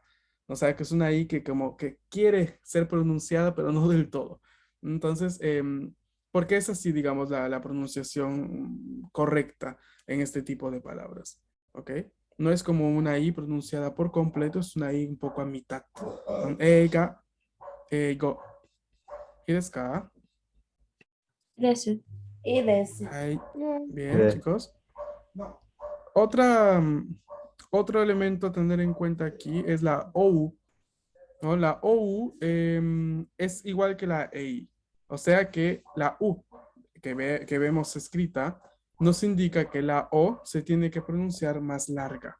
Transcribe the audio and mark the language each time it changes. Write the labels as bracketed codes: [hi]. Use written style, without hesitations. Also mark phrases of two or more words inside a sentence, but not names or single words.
[es] O sea, que es una I que como que quiere ser pronunciada, pero no del todo. Entonces, porque es así, digamos, la pronunciación correcta en este tipo de palabras. ¿Ok? No es como una I pronunciada por completo, es una I un poco a mitad. [ja] 映画、英語. ¿Y ですか? Desu. [es] Ahí. Bien, chicos. Otro elemento a tener en cuenta aquí es la OU, ¿no? La OU es igual que la EI. O sea que la U que vemos escrita nos indica que la O se tiene que pronunciar más larga.